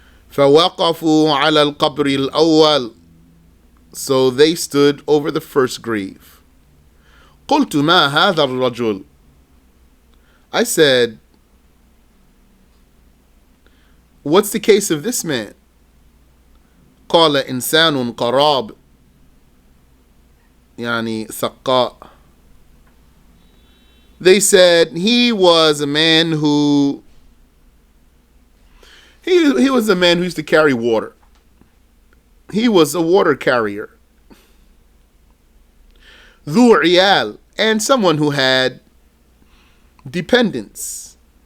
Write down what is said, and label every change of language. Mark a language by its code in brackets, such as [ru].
[ar] فوقفوا على القبر الأول. [en] So they stood over the first grave. [ar] قلت ما هذا الرجل. [en] I said, what's the case of this man? [ar] قال إنسان قراب, يعني ثقاء. [en] They said he was a man who he was a man who used to carry water. He was a water carrier. [ar] ذو عيال, [en] and someone who had dependents.